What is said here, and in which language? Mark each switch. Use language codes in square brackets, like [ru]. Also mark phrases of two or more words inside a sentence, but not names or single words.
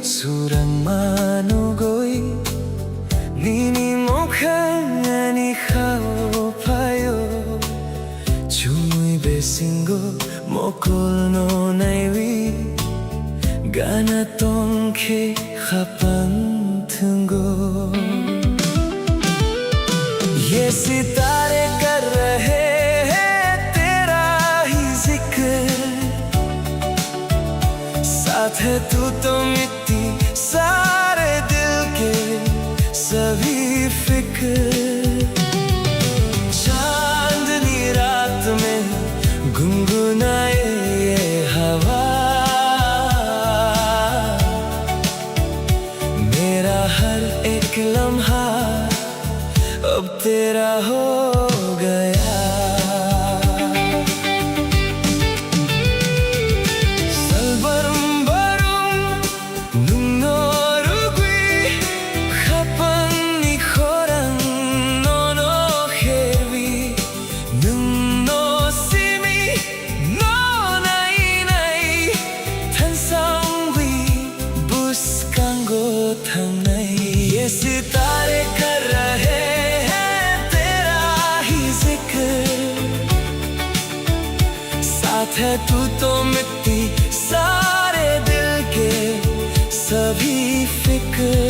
[trp] Surangmanugoy Nini mokhani khao payo Chumui besingo mokol no naiwi Gana tongke khapan thungo [hi] ये सितारे कर रहे हैं तेरा ही जिक्र साथ है तू तो मिट्टी सारे दिल के सभी फिक्र चांदनी रात में गुनगुनाए ये हवा मेरा हर एक लम्हा अब तेरा हो गया [trp] Salbarum barum nunnorugui Khapan ni khoran nono khervi Nunno simi no nai nai Than sangwi buskango thang nai [hi] ये सितारे कर रहे साथ है तू तो मिट्टी सारे दिल के सभी फिक्र